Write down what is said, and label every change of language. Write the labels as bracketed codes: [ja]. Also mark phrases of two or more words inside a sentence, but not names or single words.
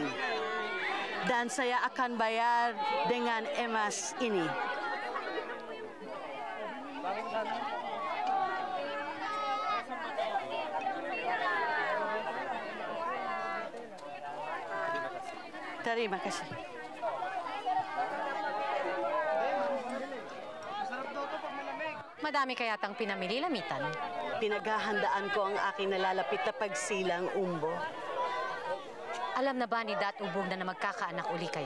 [ms] Dan saya akan bayar dengan emas ini. Terima kasih. [tl] Madami kaya tang pinamili, Lamitan? Pinaghahandaan ko ang aking nalalapit na pagsilang umbo. Alam na ba ni Datubog na magkakaanak uli kayo?